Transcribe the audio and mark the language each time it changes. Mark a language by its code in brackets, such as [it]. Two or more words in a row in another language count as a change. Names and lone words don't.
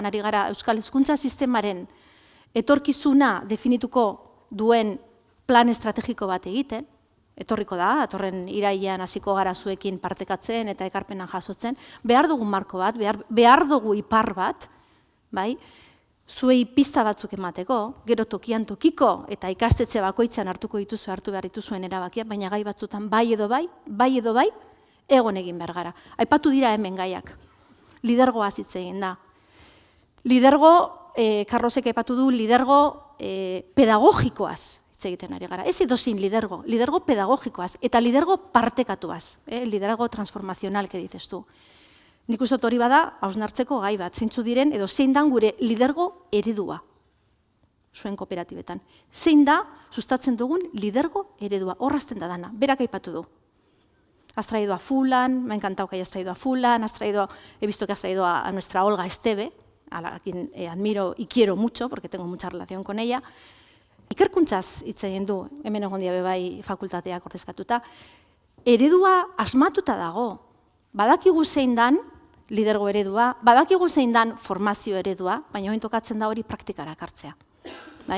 [eu] ari gara Euskal Hezkuntza Sistemaren etorkizuna definituko duen plan estrategiko bat egiten, etorriko da, atorren irailean hasiko gara zuekin partekatzen eta ekarpenan jasotzen, behar dugu marko bat, behar dugu ipar bat, bai, zuei pista batzuk emateko, gero tokian tokiko eta ikastetxe bakoitzan hartu behar dituzuen erabakiak, baina gai batzutan bai edo bai, egon egin behar gara. Aipatu dira hemen gaiak. Lidergoa hitz egin da. Lidergo, Carlosek aipatu du, lidergo pedagogikoaz hitz egiten ari gara. Ez edozein lidergo, lidergo pedagogikoaz, eta lidergo partekatuaz, lidergo transformazional, [es] que dices tu. [eu] Nik uste hori bada, hausnartzeko gai bat, zeintzu diren, edo zein dan gure lidergo eredua, zuen kooperatibetan. Zein da, sustatzen dugun lidergo eredua, horrazten da dana, berak aipatu du. [es] Has traído a Fulan, me ha encantado que hayas traído a Fulan, he visto que has traído a nuestra Olga Esteve, a quien admiro y quiero mucho, porque tengo mucha relación con ella, [eu] ikerkuntzaz hitz egin du, hemen egon dia bai fakultateak ordezkatuta, eredua asmatuta dago. Badakigu zein dan lidergo eredua, badakigu zein dan formazio eredua, baina orain tokatzen da hori praktikara ekartzea. Bai?